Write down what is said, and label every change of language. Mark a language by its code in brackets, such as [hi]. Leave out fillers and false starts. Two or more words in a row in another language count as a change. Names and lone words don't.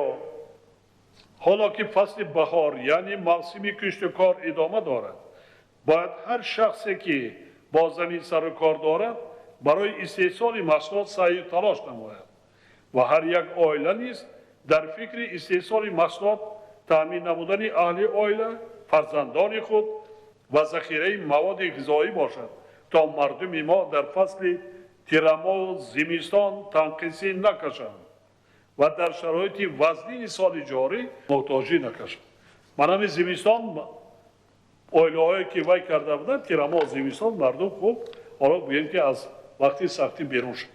[tg] حالا که فصل بهار یعنی موسم کشت و کار ادامه دارد باید هر شخصی که با زمین سر و کار دارد برای استحصال محصولات سعی و تلاش نماید و هر یک عائله نیز در فکر استحصال محصولات تامین نمودن اهل عائله фарзандони худ ва захираи маводи ғизоӣ бошад то мардуми мо дар фасли тираму зимистон танқисӣ накашанд ва дар шароити вазнии соли ҷорӣ муҳтоҷӣ накашанд. Ман ҳамин зимистон оилаҳое ки вай карда буданд тираму зимистон мардум хуб ҳоло гӯем ки аз вақти сахтӣ берун шуд.